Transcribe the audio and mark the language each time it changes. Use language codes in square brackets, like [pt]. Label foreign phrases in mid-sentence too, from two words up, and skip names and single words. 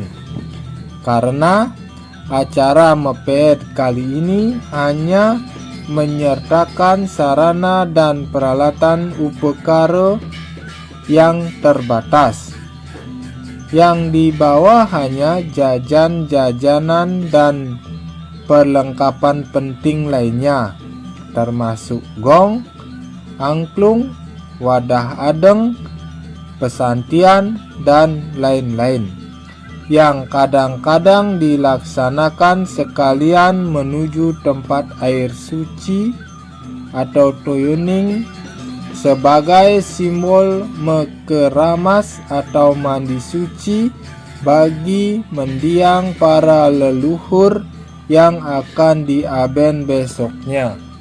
[id] Karena acara mepet kali ini hanya menyertakan sarana dan peralatan upekara yang terbatas. Yang dibawa hanya jajan-jajanan dan perlengkapan penting lainnya, termasuk gong, angklung, wadah adeng, pesantian, dan lain-lain, yang kadang-kadang dilaksanakan sekalian menuju tempat air suci atau toyoning sebagai simbol mekeramas atau mandi suci bagi mendiang para leluhur yang akan diaben besoknya.